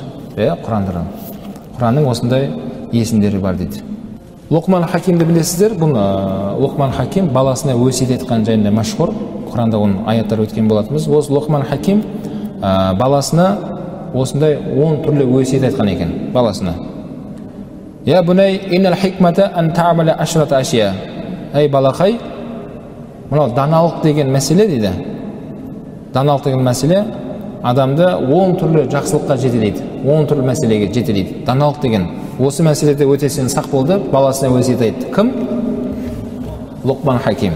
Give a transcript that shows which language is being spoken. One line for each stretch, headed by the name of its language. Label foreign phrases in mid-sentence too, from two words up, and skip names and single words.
Kazakh: Құранның осындай есімдері бар дейді. Лұқман Хакимді білесіздер. Бұл Лұқман Хаким баласына өсиет еткен жайында мәшһүр. Құранда оның аяттары өткен болатынбыз. Осы Лұқман Хаким баласына осындай 10 түрлі өсиет айтқан екен баласына.
Arabic: يا بنيّ إنّ الحكمة أن تعمل عشرة أشياء.
Kazakh: Ей балақай, мынау даналық деген мәселе дейді. Даналық деген мәселе адамды 10 түрлі жақсылыққа жетелейді. 10 түрлі мәселеге жетелейді. Даналық деген осы мәселеде өте сен сақ болды, баласына өсиет айтты. Кім? Лұқман Хаким.